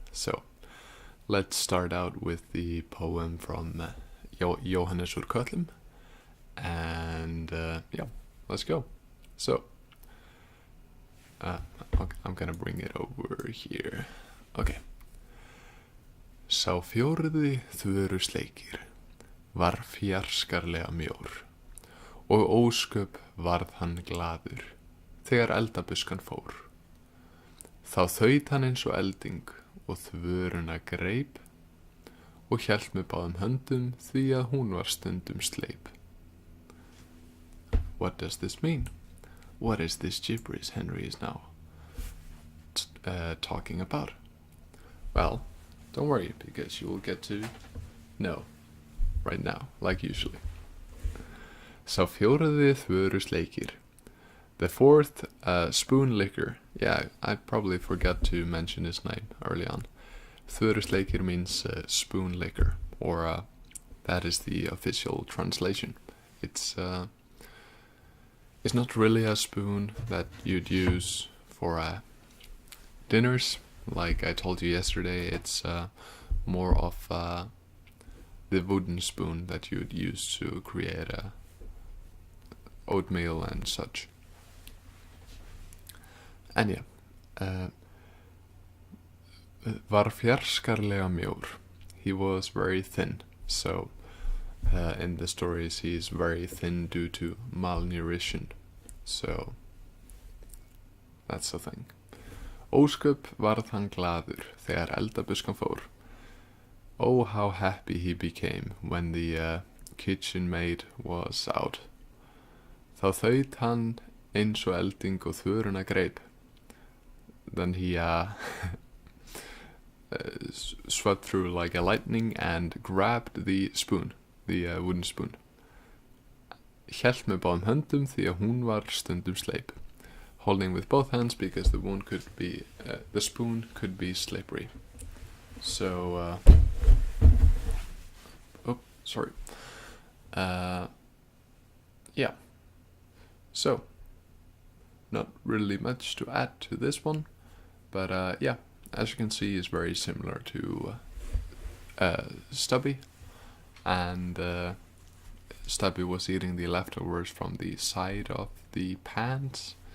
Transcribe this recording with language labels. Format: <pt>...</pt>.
<en>So let's start out with the poem from Jóhannes úr Kötlum, and yeah, let's go. So I'm gonna bring it over here. Okay.</en> <is>Sá fjórði þvörusleikir var fjarskarlega mjór og ósköp varð hann glaður þegar eldabuskan fór. Þá þaut hann eins og elding og þvöruna greip og hélt með báðum höndum því að hún var stundum sleip.</is> <en>What does this mean? What is this gibberish Henry is now talking about? Well, don't worry, because you will get to know right now, like usually.</en> <is>Sá fjórði þvörusleikir.</is> <en>The fourth spoon licker. Yeah, I probably forgot to mention his name early on. Þvörusleikir means spoon licker, or that is the official translation. It's not really a spoon that you'd use for dinners. Like I told you yesterday, it's more of the wooden spoon that you'd use to create oatmeal and such.</en> <is>And yeah, var fjarskarlega mjór.</is> <en>He was very thin, so in the stories he's very thin due to malnutrition. So that's the thing.</en> <is>Ósköp varð hann glaður þegar eldabuskan fór.</is> <en>Oh, how happy he became when the kitchen maid was out.</en> <is>Þá þaut hann eins og elding og þvöruna greip.</is> <en>Then he swept through like a lightning and grabbed the spoon, the wooden spoon.</en> <is>Hélt með báðum höndum því að hún var stundum sleip.</is> <en>Holding with both hands because the spoon could be slippery. So, sorry. Yeah. So, not really much to add to this one, but yeah, as you can see, is very similar to Stubby, and Stubby was eating the leftovers from the side of the pans.</en>